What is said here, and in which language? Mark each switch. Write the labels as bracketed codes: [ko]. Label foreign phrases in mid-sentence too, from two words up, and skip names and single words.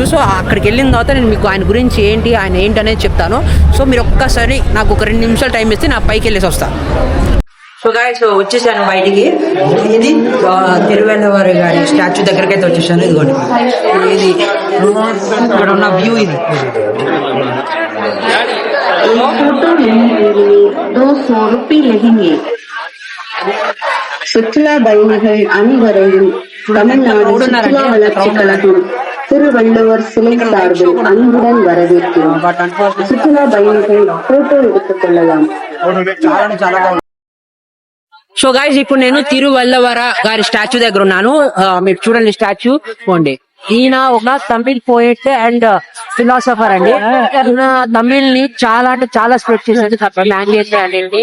[te] సో అక్కడికి వెళ్ళిన తర్వాత నేను మీకు ఆయన గురించి ఏంటి, ఆయన ఏంటి అనేది చెప్తాను. సో మీరు ఒక్కసారి నాకు ఒక 2 నిమిషాలు టైం ఇస్తే నా పైకి వెళ్ళేసి వస్తాను. సో గాయ్స్ వచ్చేసాను బయటికి. ఇది తిరువెల్లవారి గారి స్టాచ్యూ దగ్గరికి అయితే వచ్చేసాను. ఇదిగోండి, ఇది ఇక్కడ ఉన్న వ్యూ. ఇది [ta] சுற்றுலா பயணிகள் அனைவரையும் தமிழ்நாடு சுற்றுலா வளர்ச்சி கழகம் திருவள்ளுவர் சிலை சார்பில் அன்புடன் வரவேற்கிறோம். சுற்றுலா பயணிகள் போட்டோ எடுத்துக் கொள்ளலாம். [te] సో గైస్ ఇప్పుడు నేను తిరువల్లవర గారి స్టాచ్యూ దగ్గర ఉన్నాను. మీరు చూడండి స్టాచ్యూ పోండి. ఈయన ఒక తమిళ్ [en] poet and philosopher [te] అండి. ఈయన తమిళ్ ని చాలా అంటే చాలా స్ప్రెడ్ చేశాడు లాంగ్వేజ్ అనేది.